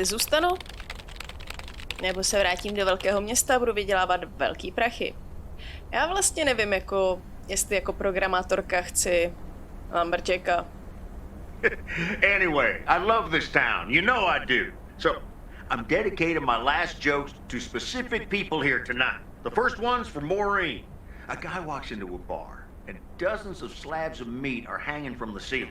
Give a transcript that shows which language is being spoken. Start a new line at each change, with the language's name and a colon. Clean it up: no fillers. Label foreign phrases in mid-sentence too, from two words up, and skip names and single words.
Czech: zůstanu, nebo se vrátím do velkého města a budu vydělávat velký prachy. Já vlastně nevím, jestli jako programátorka chci lumberjacka.
English: Anyway, I love this town. You know I do. So, I'm dedicating my last jokes to specific people here tonight. The first one's for Maureen. A guy walks into a bar, and dozens of slabs of meat are hanging from the ceiling.